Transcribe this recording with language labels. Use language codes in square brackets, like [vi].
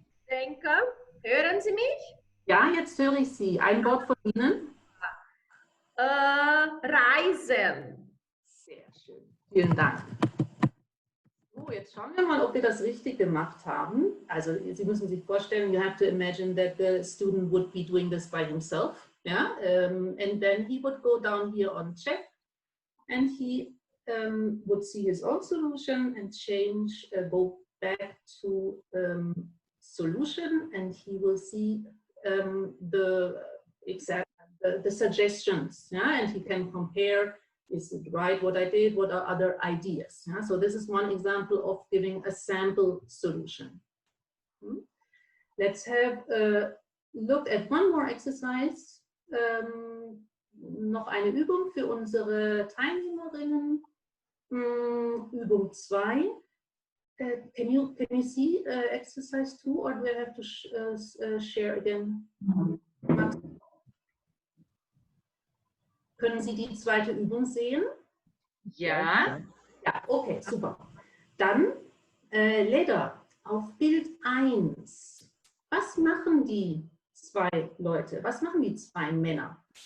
[de] Denke, hören Sie mich? Ja, jetzt höre ich Sie. Ein Wort von Ihnen? Reisen. Sehr schön. Vielen Dank. So, jetzt schauen wir mal, ob wir das richtig gemacht haben. Also Sie müssen sich vorstellen, [en] you have to imagine that the student would be doing this by himself. Yeah? And then he would go down here on check and he would see his own solution and change, go back to solution, and he will see the suggestions, yeah? And he can compare, is it right what I did, what are other ideas, yeah? So this is one example of giving a sample solution. Let's have a look at one more exercise. [de] Noch eine Übung für unsere Teilnehmerinnen. Übung 2. [en] Can you see exercise 2, or do I have to share again? [de] Können Sie die zweite Übung sehen? Ja. Ja, okay, super. Dann, Leda, auf Bild 1. Was machen die zwei Leute? Was machen die zwei Männer?